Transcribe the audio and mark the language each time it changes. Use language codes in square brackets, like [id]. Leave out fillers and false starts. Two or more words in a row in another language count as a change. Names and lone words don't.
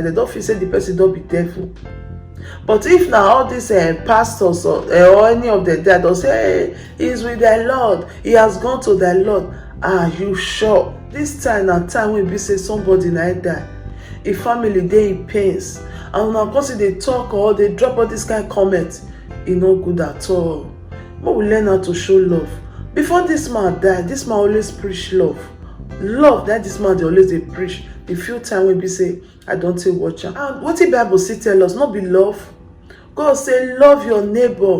[pcm] They don't feel say the person don't be devil. But if now all these pastors or any of the dead, they'll say, hey, he's with thy Lord, he has gone to thy Lord. Are you sure? This time and time when we say somebody like that, a family they in pains, and una come see dey talk or dey drop all this kind comment, e no good at all. Make we learn how to show love. Before this man die, this man always preach love. Love that this man dey always dey preach. The few time wey be say I don take watch am. And wetin Bible still tell us, no be love. God say love your neighbor.